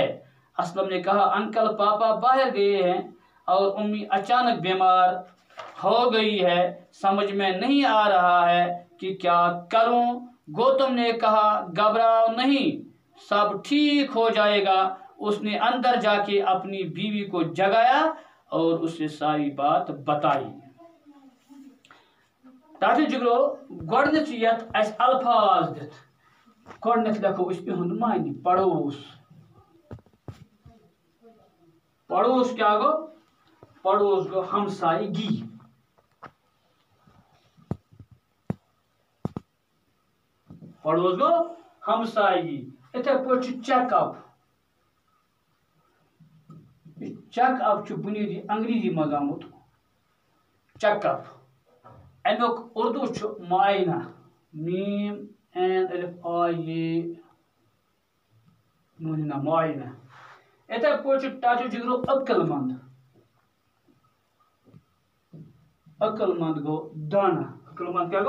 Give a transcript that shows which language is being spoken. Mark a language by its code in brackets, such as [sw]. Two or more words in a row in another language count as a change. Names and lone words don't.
[hi] असलम ने कहा, अंकल पापा बाहर गए हैं और उम्मी अचानक बीमार हो गई है। समझ में नहीं आ रहा है कि क्या करूं। गौतम ने कहा, घबराओ नहीं, सब ठीक हो जाएगा। उसने अंदर जाके अपनी बीवी को जगाया और उसे सारी बात बताई। [ks] टठो जिगरो गोडनेथ यथ अस अल्फाज दिथ गोडनेथ लिखो इहुंद मायने पड़ोस। पड़ोस क्या गो? पड़ोस गो हमसायगी। पड़ोस गो हमसायगी। इथे पे चेकअप। चेकअप बुनियादी अंग्रेजी मज आमुत चेकअप। अमुक उर्दू मुआयना, मीम एन अलिफ आ ये नून मुआयना। इथे पे टठो जिगरो अक्लमंद। अक्लमंद गो दाना। अक्लमंद क्या गो?